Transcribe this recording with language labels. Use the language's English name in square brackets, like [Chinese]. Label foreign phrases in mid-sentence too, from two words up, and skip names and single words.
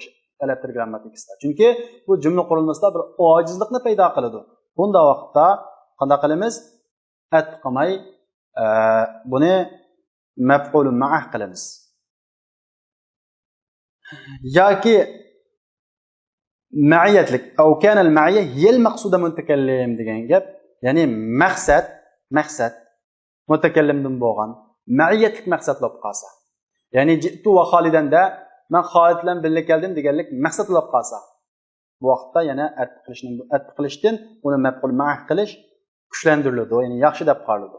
[Uzbek] Elektr grammatikasida. Chunki bu jumla qurilmasida bir ojizlikni paydo qiladi. Bunda vaqtda qanday qilamiz? Atf qilmay buni maf'ul ma'ah qilamiz. Yoki ma'iyatlik [Arabic] أو كانت المعية هي المقصودة المتكلم [Uzbek] degan gap. Ya'ni maqsad mutakallimdan bo'lgan ma'iyatlik maqsad bo'lib qolsa. Ya'ni [Arabic] جئت وخالدا [Uzbek] men Xolid bilan birga keldim deganlik maqsad bo'lib qolsa, bu vaqtda yana atf qilishdan uni maf'ul ma'ah qilish kuchlantiriladi, ya'ni yaxshi deb qaraladi.